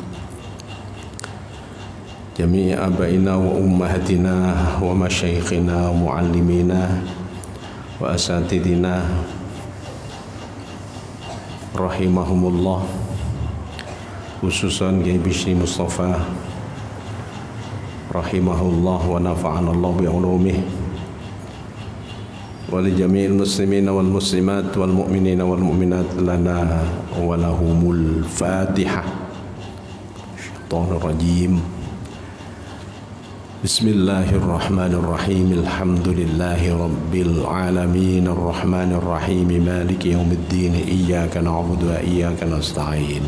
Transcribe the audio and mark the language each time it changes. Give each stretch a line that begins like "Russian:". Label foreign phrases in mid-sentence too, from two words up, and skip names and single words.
Arabic: جميع آبائنا وأمهاتنا ومشايخنا ومعلمينا وأساتذتنا رحمهم الله، خصوصا Kiai Bishri Mustafa رحمه الله ونفعنا الله بعلومه ولجميع المسلمين والمسلمات والمؤمنين والمؤمنات لنا ولهم الفاتحة. الشيطان الرجيم. بسم الله الرحمن الرحيم. الحمد لله رب العالمين الرحمن الرحيم مالك يوم الدين إياك نعبد وإياك نستعين.